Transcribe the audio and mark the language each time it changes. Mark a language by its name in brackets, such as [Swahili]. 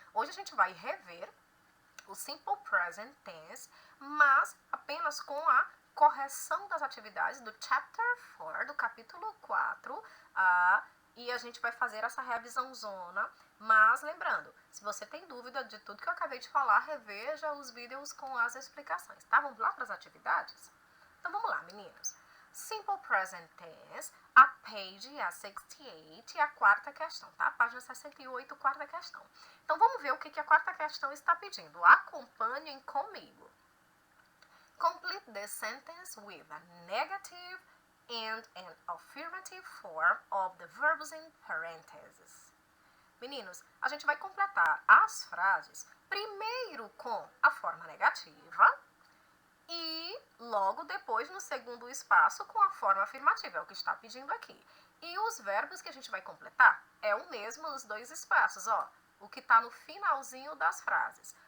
[Portuguese] Hoje a gente vai rever o Simple Present Tense, mas apenas com a correção das atividades do Chapter 4, do capítulo 4, e a gente vai fazer essa revisão zona, mas lembrando, se você tem dúvida de tudo que eu acabei de falar, reveja os vídeos com as explicações, tá? Vamos lá para as atividades? Então vamos lá, meninos. Simple Present Tense, a page é a 68 e a quarta questão, tá? Página 68, quarta questão. Então vamos ver o que a quarta questão está pedindo. Acompanhem comigo. [English] Complete the sentence with a negative and an affirmative form of the verbs in parentheses. [Portuguese] Meninos, a gente vai completar as frases primeiro com a forma negativa e logo depois no segundo espaço com a forma afirmativa, é o que está pedindo aqui. E os verbos que a gente vai completar é o mesmo nos dois espaços, ó, o que está no finalzinho das frases.